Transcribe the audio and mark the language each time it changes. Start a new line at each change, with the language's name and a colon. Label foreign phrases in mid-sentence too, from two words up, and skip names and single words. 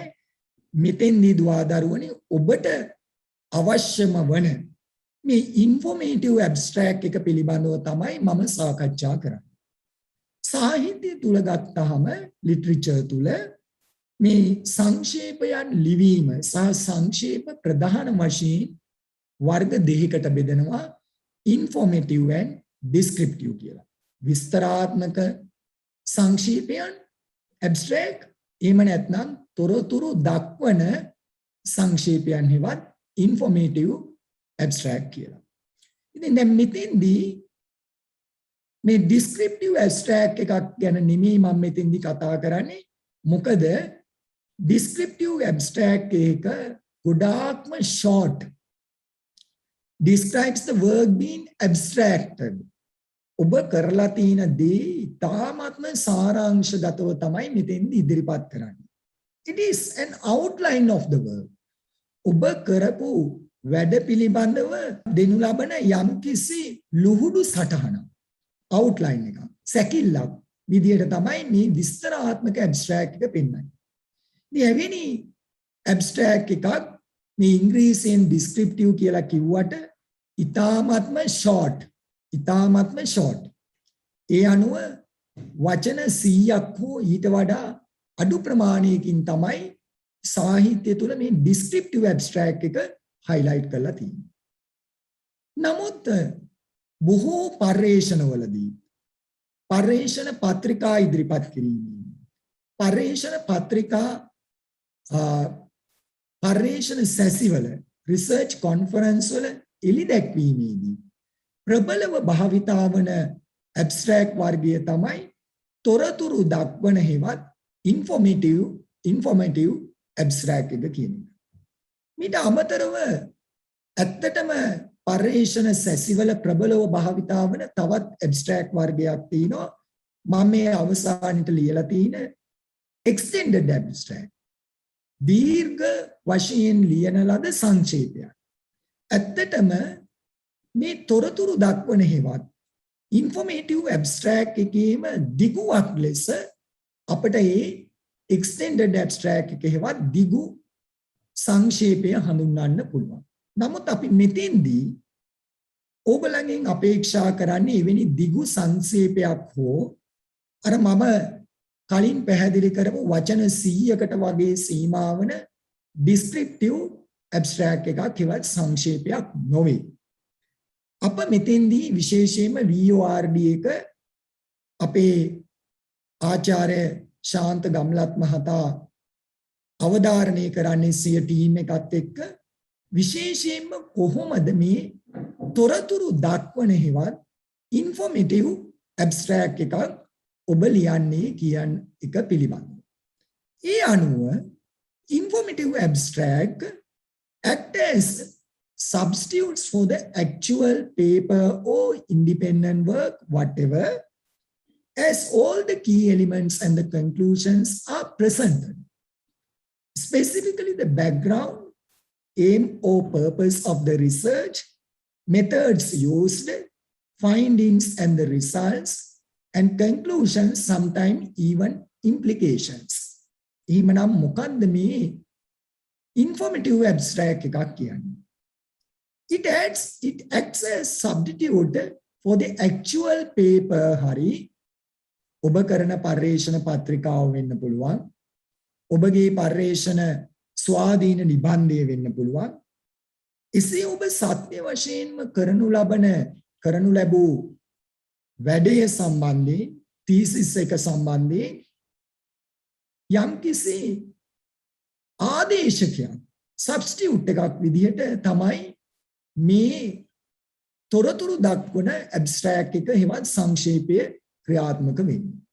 Sinhala: මෙතෙන්දී දුවදරුවනේ ඔබට අවශ්‍යම වන මේ
English: informative abstract
Sinhala: එක පිළිබඳව තමයි මම සාකච්ඡා කරන්නේ. සාහිත්‍ය තුල ගත්තාම ලිටරේචර් තුල මේ සංක්ෂේපයන් ලිවීම සහ සංක්ෂේප ප්‍රධාන වශයෙන් වර්ග දෙකකට බෙදෙනවා.
English: informative and descriptive
Sinhala: කියලා. විස්තරාත්මක සංක්ෂේපයන් abstract, එහෙම නැත්නම් තොරතුරු දක්වන සංක්ෂේපයන් හෙවත්
English: informative abstract
Sinhala: කියලා. ඉතින් දැන් මෙතෙන්දී මේ
English: descriptive abstract
Sinhala: එකක් ගැන නෙමෙයි මම මෙතෙන්දී කතා කරන්නේ.
English: මොකද descriptive abstract
Sinhala: එක ගොඩාක්ම
English: short, describes the work being abstracted.
Sinhala: ඔබ කරලා තියෙන දේ ඉතාමත්ම සාරාංශගතව තමයි මෙතෙන්දී ඉදිරිපත් කරන්නේ.
English: It is an outline of the work.
Sinhala: ඔබ කරපු වැඩ පිළිබඳව දෙනු ලබන යම්කිසි ලුහුඩු සටහනක්,
English: outline එකක්,
Sinhala: සැකිල්ලක් විදියට තමයි මේ විස්තරාත්මක abstract එක පෙන්වන්නේ. එවැනි abstract එකක් මේ ඉංග්‍රීසියෙන්
English: descriptive කියලා
Sinhala: කිව්වට ඉතාමත්ම short. ඒ අනුව වචන 100ක් හෝ ඊට වඩා අඩු ප්‍රමාණයකින් තමයි සාහිත්‍ය තුල මේ
English: descriptive abstract
Sinhala: එක highlight කරලා තියෙන්නේ. නමුත් බොහෝ පර්යේෂණවලදී පර්යේෂණ පත්‍රිකා ඉදිරිපත් කිරීමේ පර්යේෂණ පත්‍රිකා පර්යේෂණ සැසිවල
English: research conferences
Sinhala: වල එළි දැක්වීමේදී ප්‍රබලව භාවිතා වන ඇබ්ස්ට්‍රැක්ට් වර්ගය තමයි තොරතුරු දක්වන හෙවත්
English: informative abstract
Sinhala: එක කියන එක. මීට අමතරව ඇත්තටම පර්යේෂණ සැසිවල ප්‍රබලව භාවිතා වන තවත් ඇබ්ස්ට්‍රැක්ට් වර්ගයක් තියෙනවා. මම මේ අවසානයේ ලියලා තියෙන
English: extended abstract.
Sinhala: දීර්ඝ වශයෙන් ලියන ලද සංක්ෂේපයක්. ඇත්තටම මේ තොරතුරු දක්වන හේවත්
English: informative abstract
Sinhala: එකේම දිගුවක් ලෙස අපිට මේ
English: extended abstract
Sinhala: එකේවත් දිගු සංක්ෂේපය හඳුන්වන්න පුළුවන්. නමුත් අපි මෙතෙන්දී ඔබලගෙන් අපේක්ෂා කරන්නේ එවැනි දිගු සංක්ෂේපයක් හෝ අර මම කලින් පැහැදිලි කරපු වචන 100කට වගේ සීමා වන
English: descriptive abstract
Sinhala: එකක් හෙවත් සංක්ෂේපයක් නොවේ. අප මෙතෙන්දී විශේෂයෙන්ම VORD එක අපේ ආචාර්ය ශාන්ත ගම්ලත් මහතා අවධාරණය කරන්නේ සිය ටීම් එකත් එක්ක විශේෂයෙන්ම කොහොමද මේ තොරතුරු දක්වන හේවත්
English: informative abstract
Sinhala: එකක් ඔබ ලියන්නේ කියන එක පිළිබඳව. ඒ අනුව
English: informative abstract act as substitutes for the actual paper or independent work, whatever, as all the key elements and the conclusions are presented. Specifically, the background, aim or purpose of the research, methods used, findings and the results, and conclusions, sometimes even implications.
Sinhala: එහෙමනම් මොකද්ද මේ
English: informative abstract
Sinhala: එකක් කියන්නේ?
English: It acts as substitute for the actual paper
Sinhala: හරි ඔබ කරන පර්යේෂණ පත්‍රිකාව වෙන්න පුළුවන්. ඔබගේ පර්යේෂණ ස්වාධීන නිබන්ධය වෙන්න පුළුවන්. එසේ ඔබ සත්‍ය වශයෙන්ම කරනු ලැබූ වැඩය සම්බන්ධයෙන් තීසිස් එක සම්බන්ධයෙන් යම්කිසි ආදේශකයක් සබ්ස්ටිටියුට් එකක් විදිහට තමයි මේ තොරතුරු දක්වන ඇබ්ස්ට්‍රැක්ට් එක හෙවත් සංක්ෂේපය ක්‍රියාත්මක වෙන්නේ.